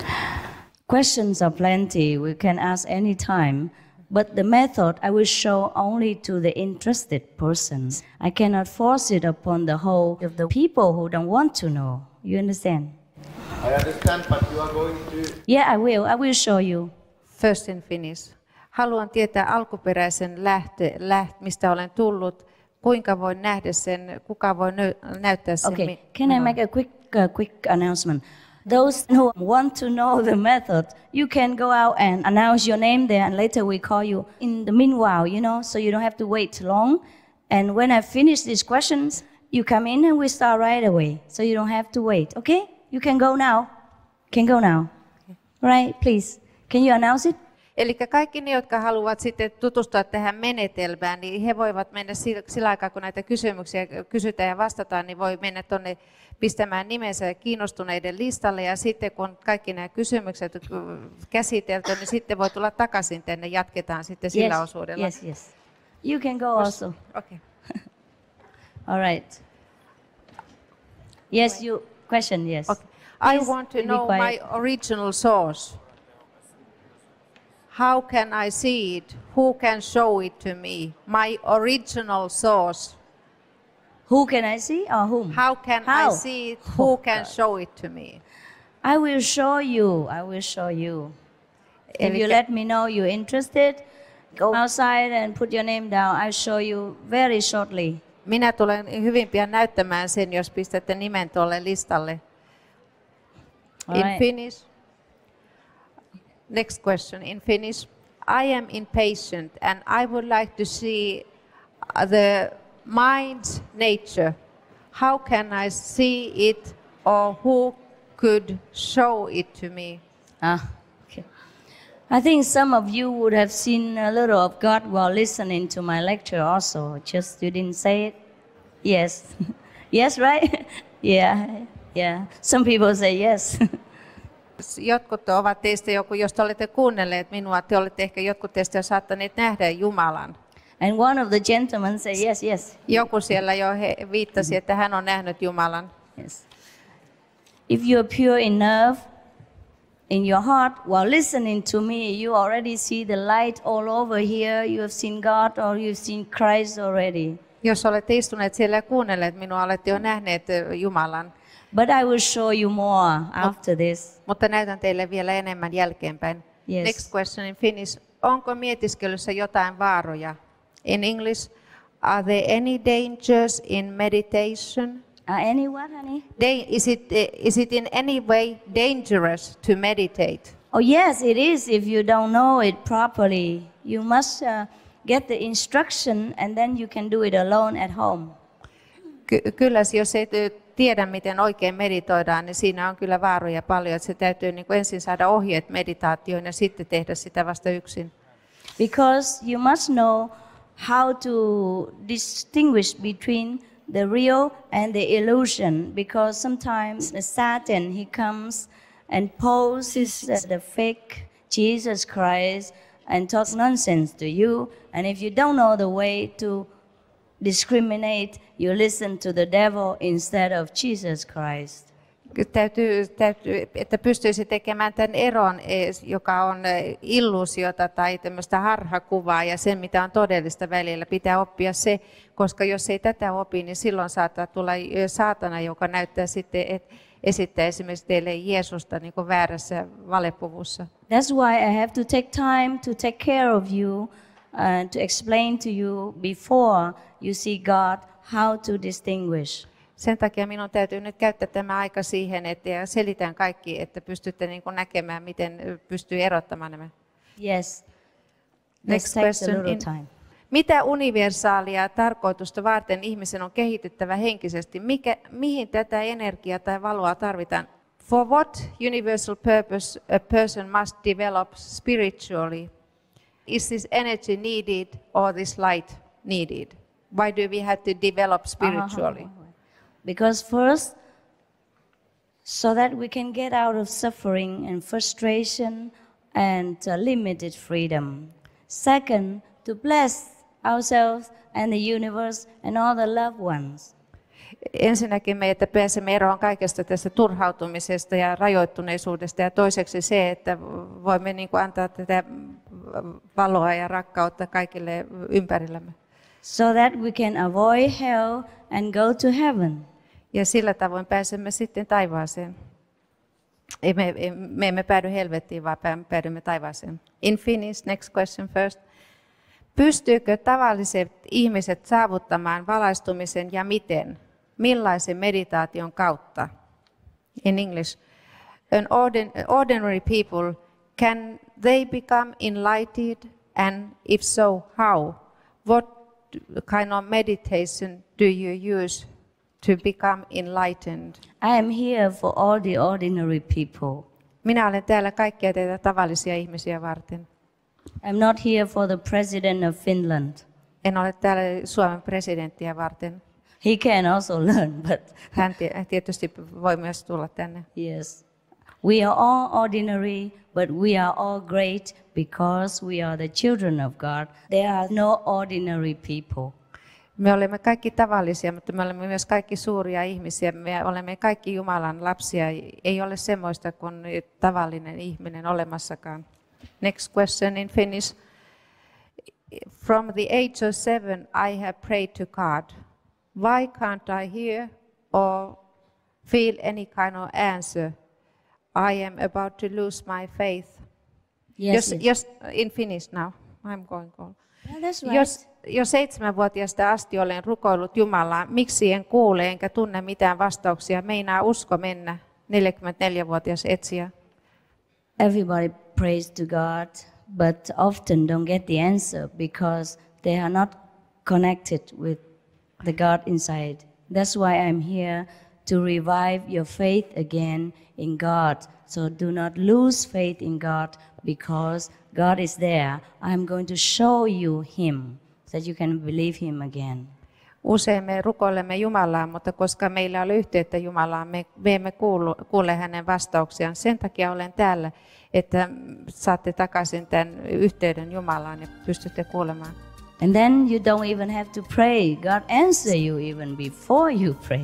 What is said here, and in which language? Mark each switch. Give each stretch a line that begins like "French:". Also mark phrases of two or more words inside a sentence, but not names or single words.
English: Questions are plenty. We can ask any time. But the method I will show only to the interested persons. I cannot force it upon the whole of the people who don't want to know. You understand? I understand, but you are going to... Yeah, I will show you. First in Finnish.
Finnish: Haluan tietää alkuperäisen mistä olen tullut, kuinka voin nähdä sen, kuka voi näyttää sen.
English: Okay, can I make a quick announcement? Those who want to know the method, you can go out and announce your name there, and later we call you. In the meanwhile, so you don't have to wait long. And when I finish these questions, you come in and we start right away, so you don't have to wait. Okay? You can go now. Right, please. Can you announce it?
Finnish: Eli kaikki ne, jotka haluavat sitten tutustua tähän menetelmään, niin he voivat mennä sillä aikaa, kun näitä kysymyksiä kysytään ja vastataan, niin voi mennä tuonne pistämään nimensä kiinnostuneiden listalle. Ja sitten kun kaikki nämä kysymykset käsitelty, niin sitten voi tulla takaisin tänne, jatketaan sitten sillä osuudella.
English: Yes. You can go also. Okay. All right. Yes, question, yes. Okay. I want to know my original source. How can I see it? Who can show it to me? My original source. Who can I see or whom? How can I see it? Who can show it to me? I will show you. If you let me know you're interested, go outside and put your name down. I'll show you very shortly.
Finnish: Minä tulen hyvin pian näyttämään sen, jos pistätte nimen tuolle listalle.
English: In Finnish. Next question in Finnish. I am impatient and I would like to see the mind's nature. How can I see it, or who could show it to me? Okay. I think some of you would have seen a little of God while listening to my lecture also. Just you didn't say it? Yes. Yes, right? Yeah. Some people say yes.
Finnish: Jotkut ovat teistä, jos te olette kuunnelleet minua, te olette ehkä jotkut teistä jo saattaneet nähdä Jumalan.
English: And one of the gentlemen said yes.
Finnish: Joku siellä jo viittasi, että hän on nähnyt Jumalan.
English: Yes. If you are pure enough in your heart while listening to me, you already see the light all over here. You have seen God or you've seen Christ already.
Finnish: Jos olette istuneet siellä ja kuunnelleet minua, olette jo nähneet Jumalan.
English: But I will show you more after this.
Finnish: Mutta näytän teille vielä enemmän jälkeenpäin.
English: Yes. Next question in Finnish.
Finnish: Onko mietiskelyssä jotain vaaroja?
English: In English, are there any dangers in meditation? Any what, honey? Is it in any way dangerous to meditate? Oh yes, it is if you don't know it properly. You must get the instruction and then you can do it alone at home.
Finnish: Kyllä, jos ei tiedä, miten oikein meditoidaan, niin siinä on kyllä vaaroja paljon. Että se täytyy ensin saada ohjeet meditaatioon ja sitten tehdä sitä vasta yksin.
English: Because you must know how to distinguish between the real and the illusion. Because sometimes the Satan, he comes and poses the fake Jesus Christ and talks nonsense to you. And if you don't know the way to discriminate, you listen to the devil instead of Jesus Christ.
Finnish: Täytyy, että pystyisi tekemään tämän eron, joka on illuusiota tai tämmöistä harhakuvaa ja sen, mitä on todellista välillä. Pitää oppia se, koska jos ei tätä opi, niin silloin saattaa tulla saatana, joka näyttää sitten, että esittää esimerkiksi teille Jeesusta niin kuin väärässä valepuvussa.
English: That's why I have to take time to take care of you and to explain to you before you see God how to distinguish.
Finnish: Sen takia minun täytyy nyt käyttää tämä aika siihen, että selitän kaikki, että pystytte niin kuin näkemään, miten pystyy erottamaan nämä.
English: Yes. Next takes a question. little time.
Finnish: Mitä universaalia tarkoitusta varten ihmisen on kehityttävä henkisesti? Mihin tätä energiaa tai valoa tarvitaan?
English: For what universal purpose a person must develop spiritually? Is this energy needed or this light needed? Why do we have to develop spiritually? Because first, so that we can get out of suffering and frustration and limited freedom. Second, to bless ourselves and the universe and all the loved ones.
Finnish: Ensinnäkin me, että pääsemme eroon kaikesta tästä turhautumisesta ja rajoittuneisuudesta, ja toiseksi se, että voimme niin kuin antaa tätä valoa ja rakkautta kaikille ympärillämme.
English: So that we can avoid hell and go to heaven.
Finnish: Ja sillä tavoin pääsemme sitten taivaaseen. Me emme päädy helvettiin, vaan päädymme taivaaseen.
English: In Finnish, next question first.
Finnish: Pystyykö tavalliset ihmiset saavuttamaan valaistumisen ja miten? Millaisen meditaation kautta?
English: In English, ordinary people, can they become enlightened, and if so, how? What kind of meditation do you use to become enlightened? I am here for all the ordinary people.
Finnish: Minä olen täällä kaikkia teitä tavallisia ihmisiä varten.
English: I'm not here for the president of Finland.
Finnish: En ole täällä Suomen presidenttiä varten.
English: He can also learn, but
Finnish: Hän tietysti voi myös tulla tänne.
English: yes. We are all ordinary, but we are all great because we are the children of God. There are no ordinary people.
Finnish: Me olemme kaikki tavallisia, mutta me olemme myös kaikki suuria ihmisiä. Me olemme kaikki Jumalan lapsia. Ei ole semmoista kuin tavallinen ihminen olemassakaan.
English: Next question in Finnish. From the age of 7, I have prayed to God. Why can't I hear or feel any kind of answer? I am about to lose my faith. Yes. Just in Finnish now. I'm going on. Yeah, that's right.
Finnish: Jo 7-vuotiaasta asti olen rukoillut Jumalaa, miksi en kuule enkä tunne mitään vastauksia. Meinaa usko mennä, 44-vuotias etsijä.
English: Everybody prays to God, but often don't get the answer because they are not connected with the God inside. That's why I'm here to revive your faith again in God. So do not lose faith in God because God is there. I'm going to show you Him so that you can believe Him again.
Finnish: Usein me rukoilemme Jumalaa, mutta koska meillä on yhteyttä Jumalaan, me emme kuule hänen vastauksiaan. Sen takia olen täällä, että saatte takaisin tämän yhteyden Jumalaan ja pystytte kuulemaan.
English: And then you don't even have to pray. God answer you even before you pray.